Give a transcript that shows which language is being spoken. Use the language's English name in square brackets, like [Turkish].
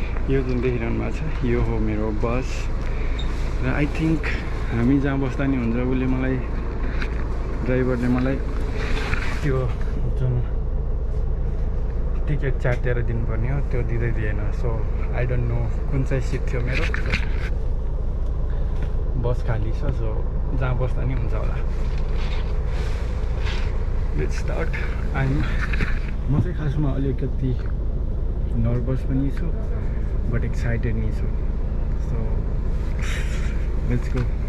[Nepali] यो जुन देखिरहनु भएको छ, यो हो मेरो बस। र [English] I think [Nepali] हामी जहाँ बस्दा नि हुन्छ, उसले मलाई, ड्राइभरले मलाई त्यो जुन टिकट च्यातेर दिनुपर्ने हो, त्यो दिँदै दिएन। [English] so I don't know [Nepali] कुन चाहिँ सिट थियो मेरो। बस खाली छ, सो जहाँ बस्दा नि हुन्छ होला। [English] Let's start. [Nepali] म चाहिँ खासमा अलिकति नर्भस पनि छु, बट एक्साइटेड नि छु। [English] So let's go.